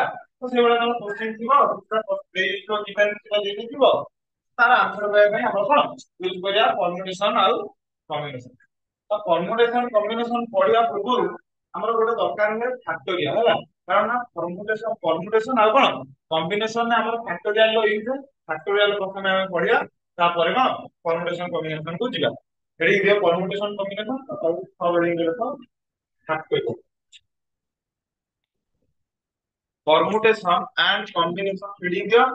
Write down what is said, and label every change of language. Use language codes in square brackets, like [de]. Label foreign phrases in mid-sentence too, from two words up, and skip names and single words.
[or] ତ ସେଇଭଳିଆ ତମ କୋଶ୍ଚିନ୍ ଥିବ ଦେଇଥିବ କିମ୍ବା ଦେଇଥିବ ତାର ଆନ୍ସର କରିବା ପାଇଁ ଆମର କଣ ୟୁଜ କରିବା ପରମୁଟେସନ ଆଉ କମ୍ବିନେସନ ତ [en] permutation combination [or] ପଢିବା ପୂର୍ବରୁ ଆମର ଗୋଟେ ଦରକାର ହୁଏ ଫ୍ୟାକ୍ଟୋରିଆଲ ହେଲା କାରଣ ପରମୁଟେସନ ଆଉ କଣ କମ୍ବିନେସନ ଆମର ଫ୍ୟାକ୍ଟୋରିଆଲ ର ୟୁଜ ଫ୍ୟାକ୍ଟୋରିଆଲ ପ୍ରଥମେ ଆମେ ପଢିବା ତାପରେ କଣ [en] permutation combination [or] କୁ ଯିବା ଏଠି ଦିଅ [en] permutation combination [or] ଆଉ ସବହେଡିଂ ରେ ତ ଫ୍ୟାକ୍ଟୋରିଆଲ [en] permutation and combination reading दियो